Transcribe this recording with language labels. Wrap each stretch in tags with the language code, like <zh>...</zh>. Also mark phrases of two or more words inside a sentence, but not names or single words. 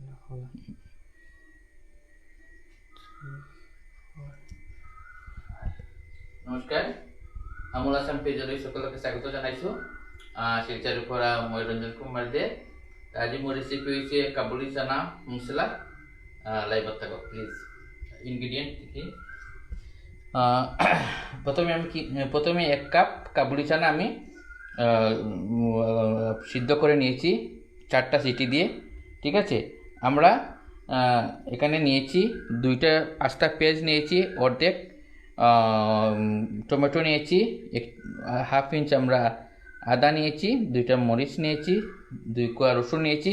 <as>নমস্কাৰ, আমোল আছাম পেজলৈ সকলোকে স্বাগত জনাইছোঁ। শিলচৰৰ পৰা মই ৰঞ্জন কুমাৰ দে। আজি মোৰ ৰেচিপি হৈছে কাবুলি চানা মছলা। লাইভত থাকক প্লিজ।</as> <bn>ইনগ্রিডিয়েন্ট কি প্রথমে 1 কাপ কাবুলি চানা আমি সিদ্ধ করে নিয়েছি 4টা সিটি দিয়ে। ঠিক আছে, আমরা এখানে নিয়েছি 2টা 5টা পেঁয়াজ নিয়েছি, অর্ধেক টমেটো নিয়েছি, 1/2 ইঞ্চ আমরা আদা নিয়েছি, 2টা মরিচ নিয়েছি, 2 কোয়া রসুন নিয়েছি।</bn>